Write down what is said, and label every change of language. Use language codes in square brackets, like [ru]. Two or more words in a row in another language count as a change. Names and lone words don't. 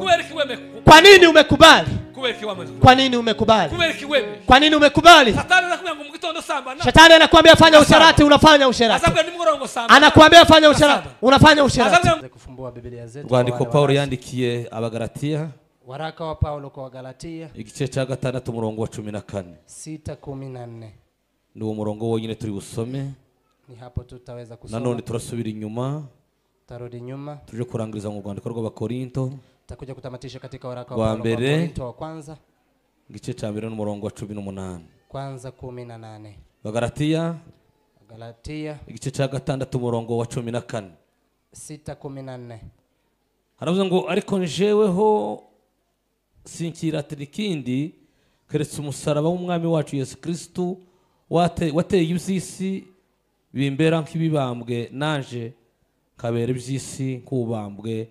[sw] Kwa nini umekubali? Kwa nini umekubali? Kwa nini umekubali? Shetani anakuambia fanya usharati, unafanya usharati. Anakuambia fanya usharati, unafanya usharati. Kufumbua Biblia zetu. [rw] Rwandiko Paulo yandikiye Abagalatia. [sw] Waraka wa Paulo kwa Wagalatia [rw] igice cya 6 umurongo wa 14. 6:14. Ni umurongo wonyine turi busome. [sw] Ni hapo tutaweza kusoma. [rw] Nanone turasubira inyuma. [sw] Tarudi nyuma. [rw] Tuje kurangiriza mu Rwandiko rw'Abakorinto. [sw] Takuja kutamatisha katika waraka wa Paulo kwa Korinto wa kwanza. [rw] Igice cya 2 n'umurongo wa 18. [sw] Kwanza 18. Wagalatia. [rw] Igice cya 6 umurongo wa 14. 6:14. Haravuze ngo ariko njeweho sinkiratira ikindi keretse umusaraba w'umwami wacu Yesu Kristo wateye iby'isi bimbera nk'ibibambwe, naje kabera iby'isi kubambwe.